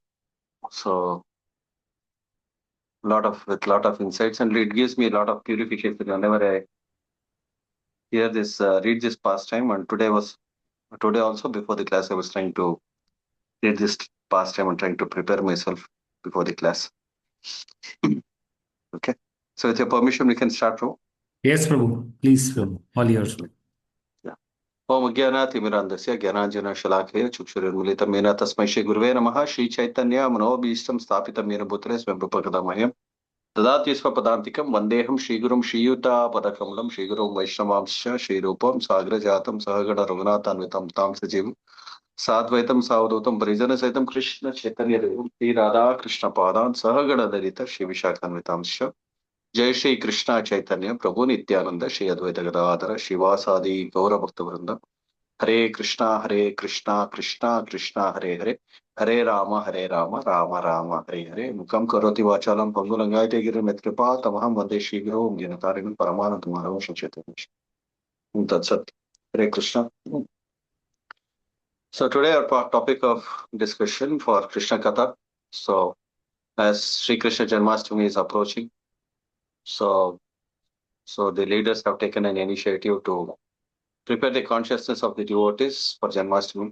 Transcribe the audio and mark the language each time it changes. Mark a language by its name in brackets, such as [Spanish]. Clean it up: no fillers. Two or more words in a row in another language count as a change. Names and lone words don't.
[English] So with lot of insights, and it gives me a lot of purification whenever I hear this, read this pastime. And today also before the class, I was trying to read this pastime and trying to prepare myself before the class. Okay. So with your permission, we can start, Prabhu. Yes, Prabhu. Please, Prabhu. All yours. [Sanskrit] ओम अज्ञानातिमिरान्धस्य ज्ञानाञ्जनशलाकया चक्षुरुन्मीलितं येन तस्मै श्रीगुरुवे नमः श्रीचैतन्य मनोभीष्टं स्थापितं येन भूतले स्वयं रूपकदामह्यं ददाति स्वपदान्तिकं वन्देऽहं श्रीगुरुं श्रीयुतापदकमलं श्रीगुरुं वैष्णवांश्च श्रीरूपं साग्रजातं सहगण रघुनाथान्वितं तां सजीवं साद्वैतं सावधूतं परिजनसहितं कृष्ण चैतन्यदेवं श्रीराधाकृष्णपादान् सहगणललित श्रीविशाखान्वितांश्च जय श्री कृष्ण चैतन्य प्रभु नित्यानंद श्री अद्वैत गदाधर शिवासादि गौर भक्त वृंद हरे कृष्णा कृष्णा कृष्णा हरे हरे हरे राम राम राम हरे हरे मुखम करोति वाचालं पंगुलंगायते गिरिमित कृपा तमहं वंदे श्रीगुरुं ज्ञानतारिणं परमानन्दमाधवं संचेतनं तत्सत् हरे कृष्ण. [English] So today our topic of discussion for Krishna Katha. So as Sri Krishna Janmashtami is approaching, so the leaders have taken an initiative to prepare the consciousness of the devotees for Janmashtami.